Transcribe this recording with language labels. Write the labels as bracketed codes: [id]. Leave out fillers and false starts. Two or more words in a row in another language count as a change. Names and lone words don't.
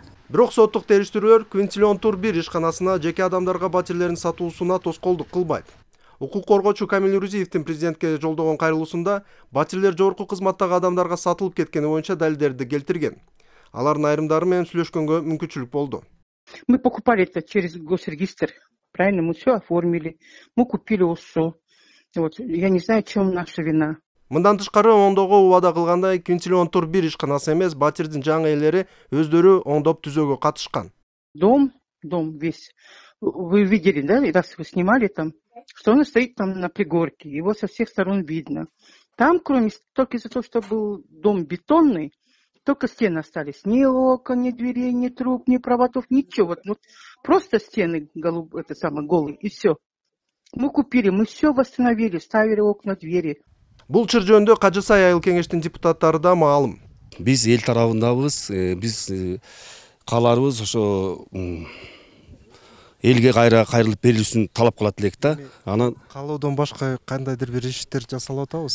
[ky] Бирок соттук териштирүүлөр Квинтилион Тур 1 ишканасына жеке адамдарга батирлерин сатуусуна тоскоолдук кылбайт. Укук коргоочу Камил Рузиевдин президентке жолдогон кайрылуусунда батирлер жогорку кызматтагы адамдарга сатылып кеткени боюнча далилдерди келтирген. Алардын айрымдары менен сүйлөшкөнгө мүмкүнчүлүк болду. [ru] Мы покупали это через госрегистр, правильно? Мы все оформили, мы купили УСУ. Вот, я не знаю, чем наша вина. [ky] Мындан тышкары оңдоого убада кылгандай Квинтилион Тур 1 ишканасы эмес, батирдин жаңы ээлери өздөрү оңдоп түзөөгө катышкан. [ru] Дом весь. Вы видели, да, раз вы снимали там, что он стоит там на пригорке, его со всех сторон видно. Там, кроме, только из-за того, что был дом бетонный, только стены остались. Ни окон, ни дверей, ни труб, ни проводов, ничего. Вот просто стены голые, и все. Мы купили, мы все восстановили, ставили окна, двери. [ky] Бул чыр жөнүндө Кажысай айыл кеңештин депутаттары да маалым. Биз эл тарабындабыз, биз кааларыбыз ошо элге кайрылып берилүүсүн талап кылат элек да. Анан Каалоодон башка кандайдыр бир иштер жасалып атабыз?